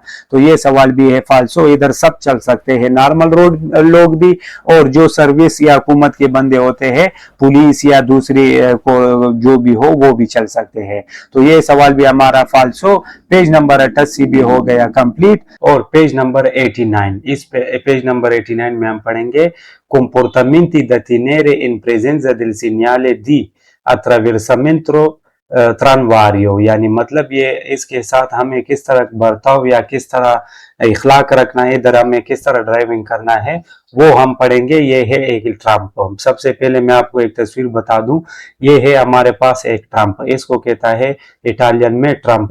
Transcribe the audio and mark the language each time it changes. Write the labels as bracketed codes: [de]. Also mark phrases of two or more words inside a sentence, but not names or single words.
[hi] तो ये सवाल भी है फाल्सो, इधर सब चल सकते हैं, [en] normal road [hi] लोग भी और जो सर्विस या हुकूमत के बंदे होते हैं, पुलिस या दूसरी को जो भी हो वो भी चल सकते हैं। तो ये सवाल भी हमारा फाल्सो। [en] page number [hi] 88 भी हो गया कंप्लीट। और [en] page number [hi] 89, इस [en] page number [hi] 89 में हम पढ़ेंगे [it] comportamenti da tenere in presenza del segnale di attraversamento tranvario, [hi] यानी मतलब ये इसके साथ हमें किस तरह बर्ताव या किस तरह इखलाक रखना है, इधर हमें किस तरह ड्राइविंग करना है वो हम पढ़ेंगे। ये है एक ट्रम्प। सबसे पहले मैं आपको एक तस्वीर बता दूं, ये है हमारे पास एक ट्रम्प, इसको कहता है इटालियन में ट्रम्प।